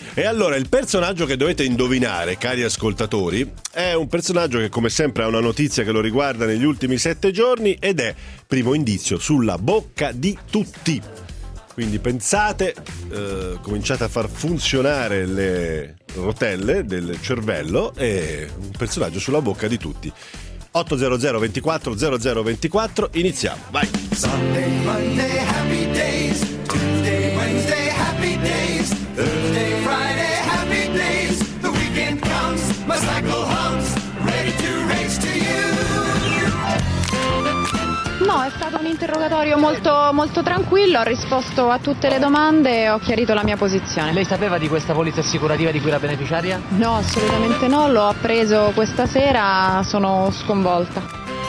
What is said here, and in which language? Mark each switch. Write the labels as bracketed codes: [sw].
[it] E allora il personaggio che dovete indovinare, cari ascoltatori, è un personaggio che come sempre ha una notizia che lo riguarda negli ultimi 7 giorni ed è, primo indizio, sulla bocca di tutti. Quindi pensate, cominciate a far funzionare le rotelle del cervello, è un personaggio sulla bocca di tutti. 800 24 00 24, iniziamo, vai. [en] Sunday, Monday, happy days. Tuesday, Wednesday, happy days. Thursday, Friday, happy days. The weekend comes, my cycle hums, ready to race to you. [it] No, è stato un interrogatorio molto, molto tranquillo. Ho risposto a tutte le domande e ho chiarito la mia posizione. Lei sapeva di questa polizza assicurativa di cui era beneficiaria? No, assolutamente no. L'ho appreso questa sera. Sono sconvolta.